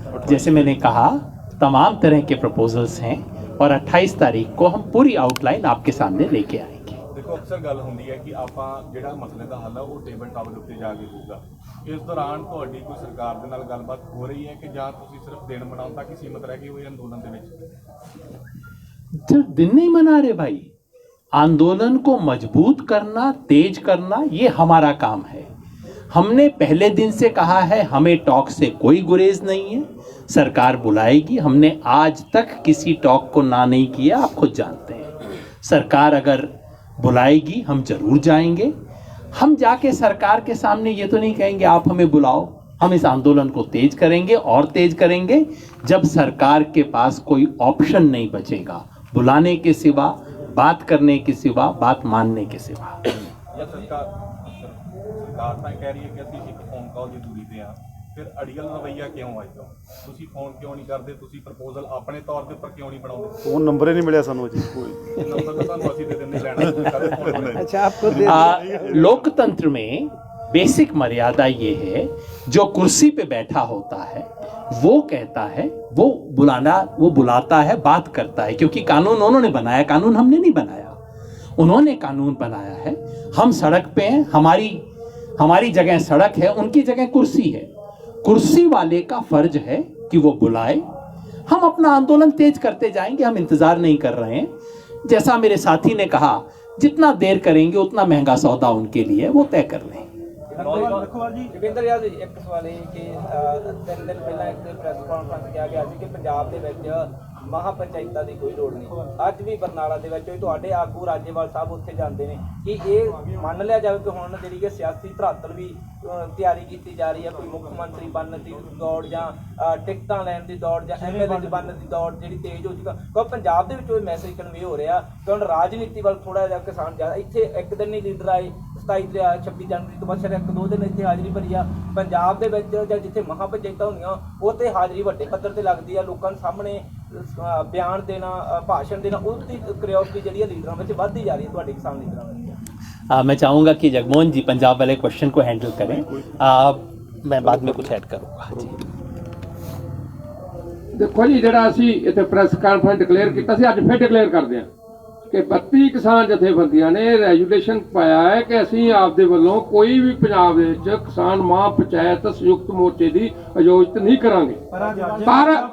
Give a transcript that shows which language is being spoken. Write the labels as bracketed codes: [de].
[hi] जैसे मैंने कहा तमाम तरह के प्रपोजल्स हैं और 28 तारीख को हम पूरी आउटलाइन आपके सामने लेके आएंगे। [pa] ਦੇਖੋ ਅਕਸਰ ਗੱਲ ਹੁੰਦੀ ਹੈ ਕਿ ਆਪਾਂ ਜਿਹੜਾ ਮਸਲੇ ਦਾ ਹੱਲ ਹੈ ਉਹ ਟੇਬਲ ਟਾਪ ਉੱਤੇ ਜਾ ਕੇ ਹੋਊਗਾ। ਇਸ ਦੌਰਾਨ ਤੁਹਾਡੀ ਕੋਈ ਸਰਕਾਰ ਦੇ ਨਾਲ ਗੱਲਬਾਤ ਹੋ ਰਹੀ ਹੈ ਕਿ ਜਾਂ ਤੁਸੀਂ ਸਿਰਫ ਦਿਨ ਮਨਾਉਣ ਤੱਕ ਹੀ ਸੀਮਤ ਰਹਿ ਗਏ ਹੋਏ ਅੰਦੋਲਨ ਦੇ ਵਿੱਚ? [hi] सिर्फ दिन नहीं मना रहे भाई, आंदोलन को मजबूत करना, तेज करना, ये हमारा काम है। हमने पहले दिन से कहा है हमें टॉक से कोई गुरेज नहीं है, सरकार बुलाएगी। हमने आज तक किसी टॉक को ना नहीं किया, आप खुद जानते हैं। सरकार अगर बुलाएगी हम जरूर जाएंगे। हम जाके सरकार के सामने ये तो नहीं कहेंगे आप हमें बुलाओ, हम इस आंदोलन को तेज करेंगे और तेज करेंगे जब सरकार के पास कोई ऑप्शन नहीं बचेगा बुलाने के सिवा, बात करने के सिवा, बात मानने के सिवा। [pa] ਜਾਂ ਸਰਕਾਰ ਤਾਂ ਕਹਿ ਰਹੀ ਹੈ ਕਿ ਅਸੀਂ ਇੱਕ ਫੋਨ ਕਾਲ ਦੀ ਦੂਰੀ ਤੇ ਆ, ਫਿਰ ਅੜੀਅਲ ਰਵੱਈਆ ਕਿਉਂ ਆਇਆ? ਤੁਸੀਂ ਫੋਨ ਕਿਉਂ ਨਹੀਂ ਕਰਦੇ? ਤੁਸੀਂ ਪ੍ਰਪੋਜ਼ਲ ਆਪਣੇ ਤੌਰ ਦੇ ਉੱਪਰ ਕਿਉਂ ਨਹੀਂ ਬਣਾਉਂਦੇ? ਫੋਨ ਨੰਬਰ ਹੀ ਨਹੀਂ ਮਿਲਿਆ ਸਾਨੂੰ ਅਜੇ ਕੋਈ। ਇਹ ਨੰਬਰ ਤਾਂ ਤੁਹਾਨੂੰ ਅਸੀਂ ਦੇ ਦਿੰਦੇ ਲੈਣਾ, ਤੁਸੀਂ ਕਦੇ ਫੋਨ ਕਰੇ। [hi] अच्छा आपको लोकतंत्र में बेसिक मर्यादा ये है, जो कुर्सी पे बैठा होता है वो कहता है, वो बुलाता है, बात करता है, क्योंकि कानून उन्होंने बनाया, कानून हमने नहीं बनाया। उन्होंने कानून बनाया है, हम सड़क पे हैं, हमारी जगह सड़क है, उनकी जगह कुर्सी है। कुर्सी वाले का फर्ज है कि वो बुलाए, हम अपना आंदोलन तेज करते जाएंगे, हम इंतजार नहीं कर रहे हैं। जैसा मेरे साथी ने कहा, जितना देर करेंगे उतना महंगा सौदा उनके लिए, वो तय कर लें। [pa] ਜੋਗਿੰਦਰ ਯਾਦ ਇੱਕ ਸਵਾਲ ਇਹ ਕਿ 3 ਦਿਨ ਪਹਿਲਾਂ ਇੱਕ ਪ੍ਰੈਸ ਕਾਨਫਰੰਸ ਕਿਹਾ ਗਿਆ ਸੀ ਕਿ ਪੰਜਾਬ ਦੇ ਵਿੱਚ ਮਹਾ ਪੰਚਾਇਤਾਂ ਦੀ ਕੋਈ ਲੋੜ ਨਹੀਂ। ਅੱਜ ਵੀ ਬਰਨਾਲਾ ਦੇ ਵਿੱਚ ਤੁਹਾਡੇ ਆਗੂ ਰਾਜੇਵਾਲ ਸਾਹਿਬ ਉੱਥੇ ਜਾਂਦੇ ਨੇ ਕਿ ਇਹ ਮੰਨ ਲਿਆ ਜਾਵੇ ਕਿ ਹੁਣ ਜਿਹੜੀ ਕਿ ਸਿਆਸੀ ਧਰਾਤਲ ਵੀ ਤਿਆਰੀ ਕੀਤੀ ਜਾ ਰਹੀ ਹੈ, ਕੋਈ ਮੁੱਖ ਮੰਤਰੀ ਬਣਨ ਦੀ ਦੌੜ ਜਾਂ ਟਿਕਟਾਂ ਲੈਣ ਦੀ ਦੌੜ ਜਾਂ MLA ਬਣਨ ਦੀ ਦੌੜ ਜਿਹੜੀ ਤੇਜ਼ ਹੋ ਚੁੱਕਾ, ਕਿਉਂਕਿ ਪੰਜਾਬ ਦੇ ਵਿੱਚ ਉਹ ਮੈਸੇਜ ਕਨਵੇ ਹੋ ਰਿਹਾ ਕਿ ਹੁਣ ਰਾਜਨੀਤੀ ਵੱਲ ਥੋੜਾ ਜਿਹਾ ਕਿਸਾਨ ਜ਼ਿਆਦਾ। ਇੱਥੇ ਇੱਕ ਦਿਨ ਹੀ ਲੀਡਰ ਆਏ 26 ਜਨਵਰੀ ਤੋਂ ਬਾਅਦ ਸਿਰ 1-2 ਦਿਨ ਇੱਥੇ ਹਾਜ਼ਰੀ ਭਰੀ ਆ। ਪੰਜਾਬ ਦੇ ਵਿੱਚ ਜਾਂ ਜਿੱਥੇ ਮਹਾ ਪੰਚਾਇਤਾਂ ਹੁੰਦੀਆਂ ਉਹ ਤੇ ਹਾਜ਼ਰੀ ਵੱਡੇ ਪੱਧਰ ਤੇ ਲੱਗਦੀ ਆ, ਲੋਕਾਂ ਦੇ ਸਾਹਮਣੇ ਬਿਆਨ ਦੇਣਾ, ਭਾਸ਼ਣ ਦੇਣਾ, ਉਹਦੀ ਕਿਉਰਿਓਸਿਟੀ ਜਿਹੜੀ ਆ ਲੀਡਰਾਂ ਵਿੱਚ ਵੱਧਦੀ ਜਾ ਰਹੀ ਹੈ ਤੁਹਾਡੇ ਕਿਸਾਨ ਲੀਡਰਾਂ ਵਿੱਚ। [hi] मैं चाहूँगा कि जगमोहन जी पंजाब वाले क्वेश्चन को हैंडल करें, मैं बाद में कुछ ऐड करूँगा जी। [pa] ਦੇਖੋ ਜੀ, ਜਿਹੜਾ ਅਸੀਂ ਇੱਥੇ ਪ੍ਰੈਸ ਕਾਨਫਰੰਸ ਡਿਕਲੇਅਰ ਕੀਤਾ ਸੀ, ਅੱਜ ਫਿਰ ਡਿਕਲੇਅਰ ਕਰਦੇ ਹਾਂ ਕਿ 32 ਕਿਸਾਨ ਜਥੇਬੰਦੀਆਂ ਨੇ ਰੈਜੂਲੇਸ਼ਨ ਪਾਇਆ ਹੈ ਕਿ ਅਸੀਂ ਆਪਦੇ ਵੱਲੋਂ ਕੋਈ ਵੀ ਪੰਜਾਬ ਦੇ ਵਿੱਚ ਕਿਸਾਨ ਮਹਾਂ ਪੰਚਾਇਤ ਸੰਯੁਕਤ ਮੋਰਚੇ ਦੀ ਆਯੋਜਿਤ ਨਹੀਂ ਕਰਾਂਗੇ।